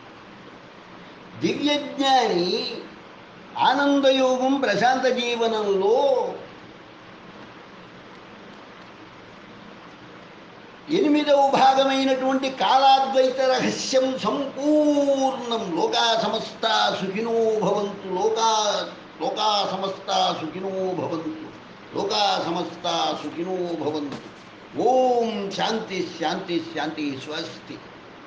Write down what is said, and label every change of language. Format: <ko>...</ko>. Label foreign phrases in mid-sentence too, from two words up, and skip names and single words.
<te>దివ్యజ్ఞాని ఆనందయోగం ప్రశాంత జీవనంలో 8వ భాగమైనటువంటి కాలాద్వైత రహస్యం సంపూర్ణం.</te> <sa>లోకా సమస్తా సుఖినో భవంతు. లోకా సమస్తా సుఖినో భవంతు. లోకా సమస్తా సుఖినో భవంతు. ఓం శాంతి శాంతి శాంతి. స్వస్తి.</sa>